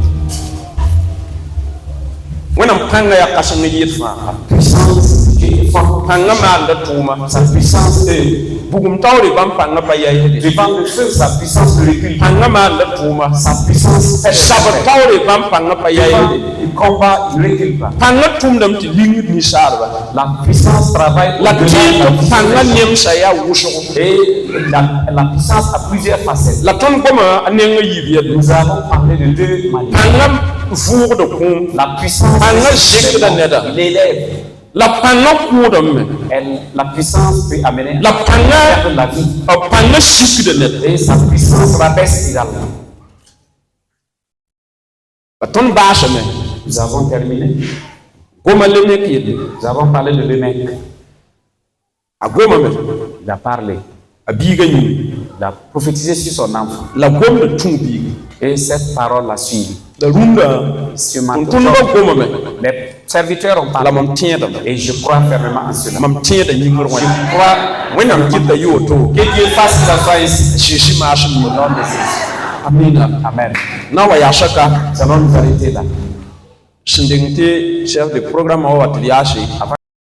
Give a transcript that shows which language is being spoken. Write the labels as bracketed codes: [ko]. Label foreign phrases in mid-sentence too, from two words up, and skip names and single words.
[mos] wẽnnaam pãnga yaa kãseng ne yɩɩd fãa pãnga maanda tʋʋma [fr] Sa puissance est [mos] bugum taoore bãmb pãnga pa yɛɛsde [fr] devant le feu, sa puissance de recul. [mos] pãnga maanda tʋʋma [fr] Sa puissance fait [mos] sab taoore bãmb pãnga pa yɛɛsde [fr] il combat, il ne recule pas. [mos] pãnga tʋmdame tɩ lingd ninsaalba [fr] La puissance travaille [mos] la [fr] au-delà de [mos] tẽega la pãnga [fr] puissance. [mos] nemsa yaa wʋsgo [fr] Et la puissance a plusieurs facettes. [mos] la tõnd goma a neng a yiib yelle [fr] Nous avons parlé de deux manières. [mos] pãnga vʋʋgd kũum [fr] La puissance, [mos] pãnga zɩkda neda [fr] il élève. [mos] la pãnga kʋʋdame [fr] La puissance peut amener [mos] la pãnga [fr] à la vie. [mos] pãnga sikda neda [fr] Et sa puissance rabaisse également. [mos] la tõnd baasame [fr] Nous avons terminé. [mos] goma lemek yelle [fr] Nous avons parlé de Lémec. [mos] a gomame [fr] Il a parlé. [mos] a biiga yĩng [fr] Il a prophétisé sur son enfant. [mos] la gomda tũ biig [fr] Et cette parole l'a suivi. [mos] la rũndã [fr] Sur ma [mos] tʋmdbã gomame [fr] les serviteurs ont [mos] la [fr] parlé. [mos] mam tẽedame [fr] Et je crois fermement en cela. [mos] mam tẽeda yĩngr wã [fr] Je crois [mos] wẽnnaam kɩta yɩ woto [fr] que Dieu fasse que ça soit ainsi. [mos] sɩɩsɩ maasem [fr] Au [mos] yĩnga [fr] nom de Jésus. [mos] amina [fr] Amen. [mos] na n wa yaa saka [fr] Nous allons nous arrêter là. [mos] sẽn deng tɩ [fr] chef de programme [mos] wã wa tɩ d yaase